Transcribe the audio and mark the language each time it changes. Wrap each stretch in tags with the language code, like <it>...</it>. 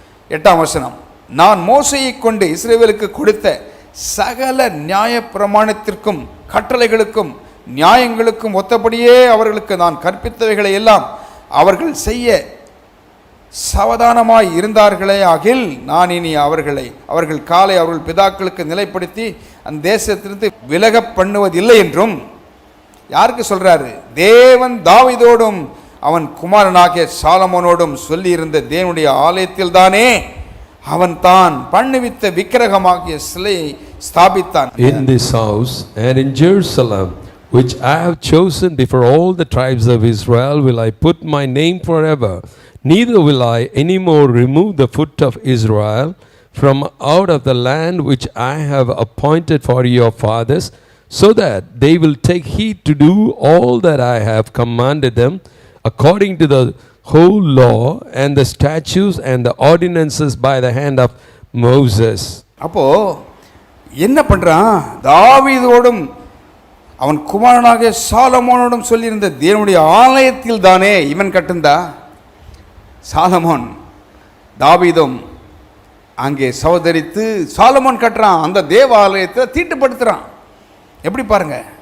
<ta>8ஆம் வசனம், நான் மோசையை கொண்டு இஸ்ரவேலுக்கு கொடுத்த சகல நியாய பிரமாணத்திற்கும் கட்டளைகளுக்கும் நியாயங்களுக்கும் ஒத்தபடியே அவர்களுக்கு நான் கற்பித்தவைகளை எல்லாம் அவர்கள் செய்ய சாவதானமாய் இருந்தார்களே ஆகில் நான் இனி அவர்கள் காலை அவர்கள் பிதாக்களுக்கு நிலைப்படுத்தி அந்த தேசத்திலிருந்து விலக பண்ணுவதில்லை என்றும். யாருக்கு சொல்றாரு? தேவன் தாவீதோடும் அவன் குமாரனாகிய சாலமோனோடும் சொல்லி இருந்த தேவனுடைய ஆலயத்தில் தானே அவன் தான் பண்ணுவித்த விக்கிரகமாகிய சிலையை ஸ்தாபித்தான்.</ta> <en>In this house and in Jerusalem, which I have chosen before all the tribes of Israel, will I put my name forever. Neither will I any more remove the foot of Israel from out of the land which I have appointed for your fathers, so that they will take heed to do all that I have commanded them, according to the whole law and the statutes and the ordinances by the hand of Moses.</en> <ta>அப்போ என்ன பண்றான்? தாவீதோடும் அவன் குமாரனாகிய சாலமோனோடும் சொல்லியிருந்த தேவனுடைய ஆலயத்தில் தானே இவன் கட்டுந்தா. சாலமோன் தாவீதும் அங்கே சகோதரித்து சாலமோன் கட்டுறான், அந்த தேவ ஆலயத்தை தீட்டுப்படுத்துறான். எப்படி பாருங்க.</ta>